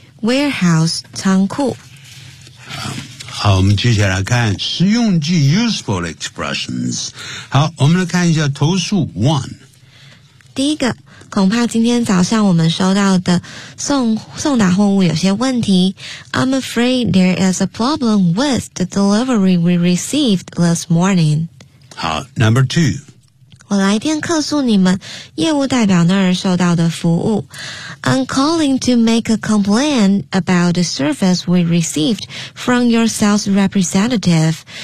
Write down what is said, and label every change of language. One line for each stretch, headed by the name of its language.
Chinese: warehouse 仓库。好，我们接下来看实用句
English: useful expressions。
Chinese: 好，我们来看一下投诉 one。第一个，恐怕今天早上我们收到的送达货物有些问题。
English: I'm afraid there is a problem with the delivery we received this morning. 好 ,Number two.
Chinese: 我来电客诉你们业务代表那儿收到的服务。
English: I'm calling to make a complaint about the service we received from your sales representative.